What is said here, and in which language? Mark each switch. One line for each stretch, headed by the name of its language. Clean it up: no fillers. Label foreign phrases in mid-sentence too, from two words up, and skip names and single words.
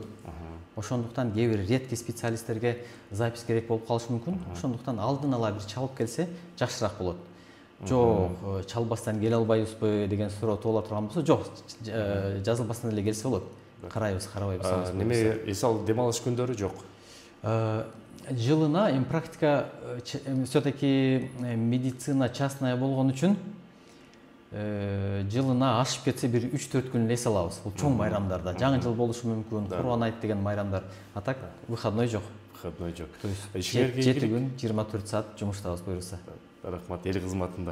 Kyrgyz: Ошондуктан кээ бир редкий специалисттерге запись керек болуп калышы мүмкүн. Ошондуктан алдын ала бир чалып келсе жакшыраак болот. Жок, чалбастан келе албайбызбы деген суроо туула турган болсо, жок, жазылбастан эле келсе болот. Карайбыз, карабайбыз. Неме эс алып дем алыш күндөрү жок? Жылына практика
Russian: все-таки медицина частная
Kyrgyz: болгон үчүн жылына ашып кетсе бир 3-4 күн эс алабыз. Бул чоң майрамдарда, жаңы жыл болушу мүмкүн, Курбан айт деген майрамдар.
Russian: А так выходной жок.
Kyrgyz: Выходной жок.
Russian: То есть
Kyrgyz: 7 күн 24 саат жумуштабыз буюрса. Рахмат, эл кызматында.